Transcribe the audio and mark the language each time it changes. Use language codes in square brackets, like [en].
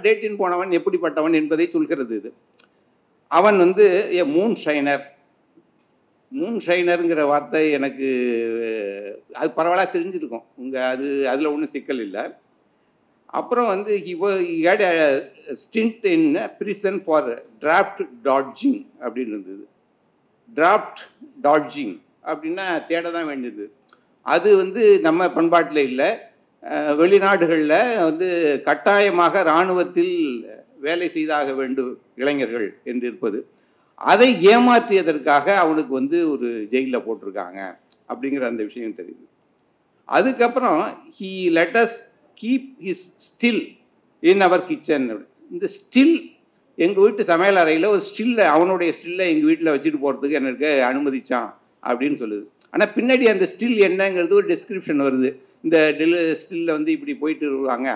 [ta] Dating போனவன் எப்படிப்பட்டவன் என்பதை சொல்கிறது இது. அவன் ஏ மூன் ஷைனருங்கிற வார்த்தை எனக்கு அது பரவாயில்ல தெரிஞ்சிருக்கும். அதில் ஒன்றும் சிக்கல் இல்லை. அப்புறம் [en] he had a stint in prison for draft dodging [ta] அப்படின்னு இருந்தது. டிராஃப்ட் டாட்ஜிங் அப்படின்னா தேட தான் வேண்டியது. அது நம்ம பண்பாட்டில் இல்லை. வெளிநாடுகளில் கட்டாயமாக இராணுவத்தில் வேலை செய்தாக வேண்டும் இளைஞர்கள் என்று இருப்பது. அதை ஏமாற்றியதற்காக அவனுக்கு ஒரு ஜெயிலில் போட்டிருக்காங்க அப்படிங்கிற அந்த விஷயம் தெரியுது. அதுக்கப்புறம் [en] he let us keep his still in our kitchen. [ta] இந்த ஸ்டில், எங்கள் வீட்டு சமையல் அறையில் ஒரு ஸ்டில்லை, அவனுடைய ஸ்டில்லை எங்கள் வீட்டில் வச்சுட்டு போகிறதுக்கு எனக்கு அனுமதிச்சான் அப்படின்னு சொல்லுது. ஆனால் பின்னாடி அந்த ஸ்டில் என்னங்கிறது ஒரு டெஸ்கிரிப்ஷன் வருது. இந்த ஸ்டில்ல இப்படி போயிட்டு வருவாங்க.